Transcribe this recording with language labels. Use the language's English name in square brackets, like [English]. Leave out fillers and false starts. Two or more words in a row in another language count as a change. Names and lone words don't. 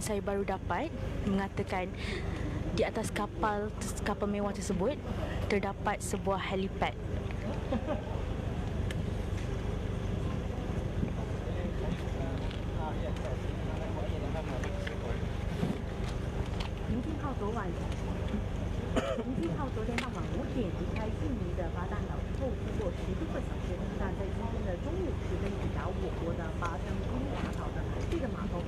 [Malay] saya baru dapat mengatakan di atas kapal mewah tersebut terdapat sebuah helipad. [Chinese] 您是靠昨天傍晚5点离开印尼的巴淡岛之后，经过16个小时，那在今天的中午时分抵达我国的巴生空码头的这个码头。